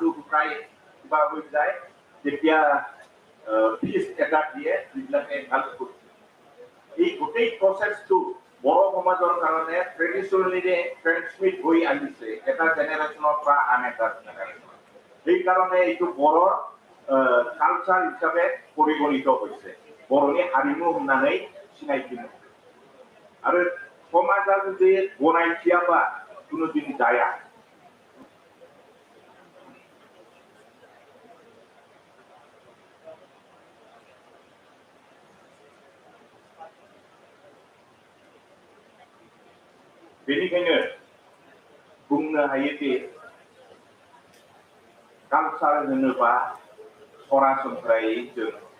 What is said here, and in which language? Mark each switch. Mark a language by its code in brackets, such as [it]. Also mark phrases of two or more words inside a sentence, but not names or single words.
[as] শুকাই কিবা হৈ যায় তেতিয়া পিচ এটা দিয়ে যিবিলাকে ভাল কৰিছিল এই গোটেই প্ৰচেছটো বড়ো সমাজৰ কাৰণে ট্ৰেডিচনেলি ট্ৰেন্সমিট হৈ আহিছে এটা জেনেৰেশ্যনৰ পৰা আন এটা জেনেৰেশ্যন সেইকাৰণে এইটো বড়োৰ কালচাৰ হিচাপে পৰিগণিত হৈছে [brx] বড়োनि हारिमु होननानै सिनायथि आरो समाजा जुदि गनायथियाबा कुनुदिन जाया बेनिखायनो बुंनो हायोदि कालचार होनोबा सरासनस्रायै जों